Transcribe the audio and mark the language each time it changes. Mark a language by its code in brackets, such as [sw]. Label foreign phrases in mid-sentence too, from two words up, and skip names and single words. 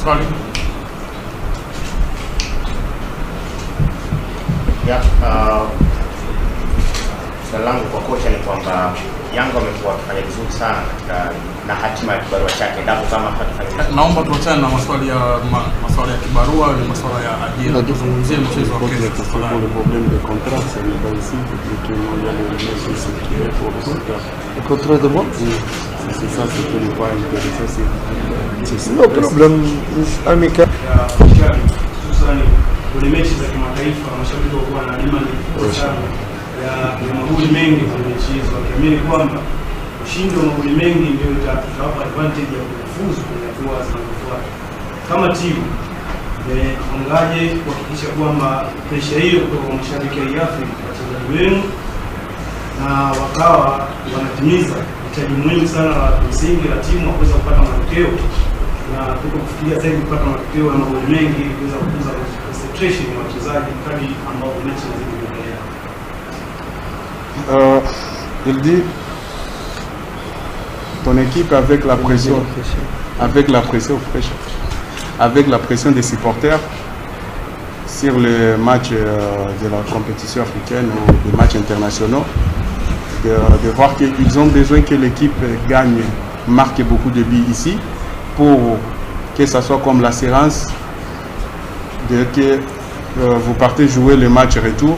[sw] swali langu kwa kocha ni kwamba Yanga wamekuwa wakifanya vizuri sana katika na hatima ya kibarua chake, endapo kama hatafanya. Naomba tuachane na maswali ya kibarua na maswala ya ajira, tuzungumzie mchezo wa kesho. [fr] Le contrat de moi? [en] No problem, [fr] amical. [sw] Kwenye mechi za kimataifa mashabiki wao na demand sana ya magoli mengi kwenye mechi hizo, wakiamini kwamba ushindi wa magoli mengi ndio itawapa advantage ya kufuzu kwenye hatua zinazofuata. Kama timu mwangaje kuhakikisha kwamba presha hiyo kutoka kwa mashabiki wa Afrika wachezaji wenu na wakawa wanatimiza hitaji muhimu sana la msingi la timu kuweza kupata matokeo na kufikiria zaidi kupata matokeo ya magoli mengi ili kuweza kukuza concentration ya wachezaji kadri ambao mechi zinaendelea. [fr] Il dit ton équipe avec la pression des supporters sur le match de la compétition africaine ou des matchs internationaux, de voir qu'ils ont besoin que l'équipe gagne, marque beaucoup de buts ici pour que ça soit comme l'assurance de que vous partez jouer le match retour.